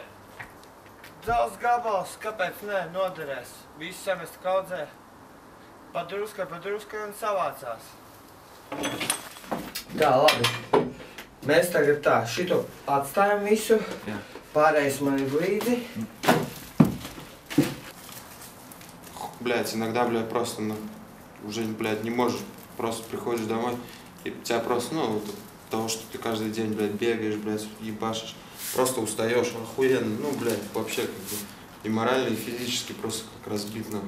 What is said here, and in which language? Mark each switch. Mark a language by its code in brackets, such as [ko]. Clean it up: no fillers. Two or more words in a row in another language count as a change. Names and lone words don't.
[lv] Dzels gabals, kāpēc ne, noderēs. Visu semestru kaudzē. Padruskai un savācās. Tā, labi. Mēs tagad tā, šito atstājam visu. Pārējais man ir līdzi. [ru] Блядь, иногда, блядь, просто, ну, уже, блядь, не можешь. Просто приходишь домой, и у тебя просто, ну, вот от того, что ты каждый день, блядь, бегаешь, блядь, ебашишь, просто устаешь охуенно, ну, блядь, вообще, как бы, и морально, и физически просто как разбит, нахуй.